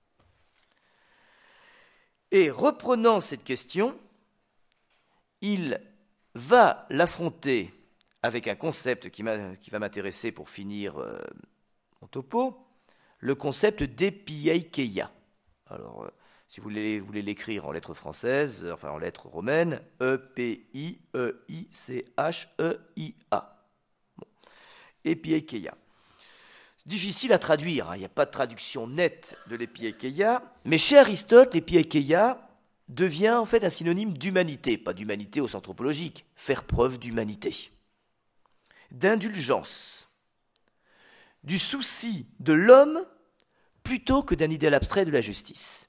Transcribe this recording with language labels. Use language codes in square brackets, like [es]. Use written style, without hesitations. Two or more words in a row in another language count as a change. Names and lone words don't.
[fr] Et reprenant cette question, il va l'affronter avec un concept qui va m'intéresser pour finir mon topo, le concept d'epieikeia. Alors, si vous voulez l'écrire en lettres françaises, enfin en lettres romaines, E-P-I-E-I-C-H-E-I-A. Bon. Epieikeia. C'est difficile à traduire, hein. Il n'y a pas de traduction nette de l'epieikeia, mais chez Aristote, l'epieikeia devient en fait un synonyme d'humanité, pas d'humanité au sens anthropologique, faire preuve d'humanité, d'indulgence, du souci de l'homme plutôt que d'un idéal abstrait de la justice.